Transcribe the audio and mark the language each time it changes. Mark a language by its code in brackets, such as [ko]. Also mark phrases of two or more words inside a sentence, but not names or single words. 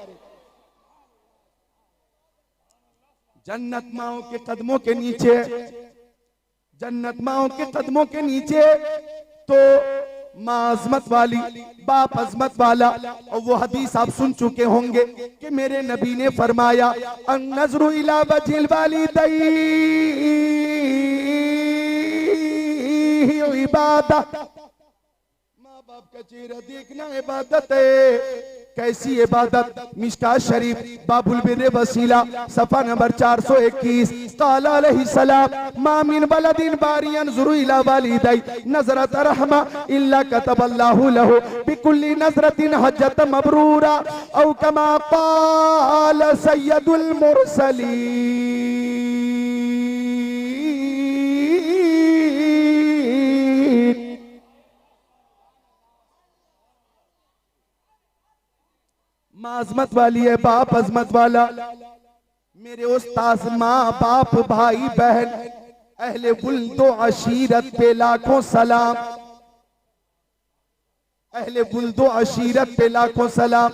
[ur] جنت ماؤں کے قدموں کے نیچے، جنت ماؤں کے قدموں کے نیچے تو ماں عظمت والی، باپ عظمت والا. اور وہ حدیث آپ سن چکے ہوں گے کہ میرے نبی نے فرمایا [ar] النظر إلى وجه الوالدين عبادة, [ur] ماں باپ کا چہرہ دیکھنا عبادت ہے. کیسی عبادت? مشکوٰۃ شریف [ar] باب البر [ur] وسیلہ صفحہ نمبر 421. [ar] قال عليه السلام ما من ولد بارا ينظر إلى والديه نظرة رحمة إلا كتب الله له بكل نظرة حجة مبرورة أو كما قال سيد المرسلين. [ur] ماں عظمت والی ہے، باپ عظمت والا. میرے استاد ماں باپ بھائی بہن اہلِ بلد و عشیرت پہ لاکھوں سلام، اہلِ بلد و عشیرت پہ لاکھوں سلام.